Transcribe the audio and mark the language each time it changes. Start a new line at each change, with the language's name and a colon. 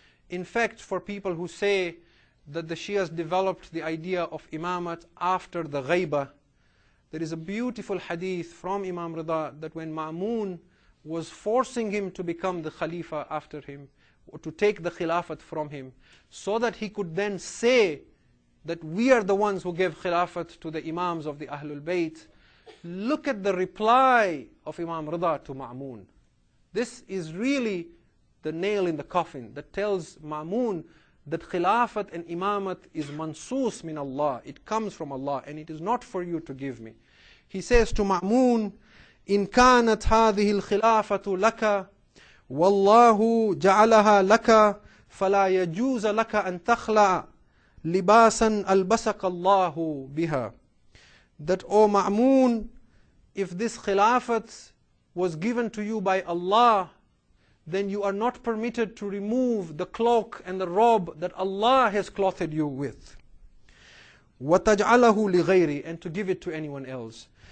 English: In fact, for people who say that the Shias developed the idea of Imamat after the Ghaibah, there is a beautiful hadith from Imam Rida that when Ma'mun was forcing him to become the Khalifa after him, or to take the Khilafat from him, so that he could then say that we are the ones who gave Khilafat to the Imams of the Ahlul Bayt, look at the reply of Imam Rida to Ma'mun. This is really the nail in the coffin that tells Ma'mun that Khilafat and Imamat is
Arabic: mansoos min Allah.
English: It comes from Allah and it is not for you to give me. He says to Ma'mun,
Arabic: إن كانت هذه الخلافة لك والله جعلها لك فلا يجوز لك أن تخلع لباسا ألبسك الله بها.
English: That, O Ma'mun, if this khilafat was given to you by Allah, then you are not permitted to remove the cloak and the robe that Allah has clothed you with.
Arabic: وَتَجْعَلَهُ لِغَيْرِ,
English: and to give it to anyone else.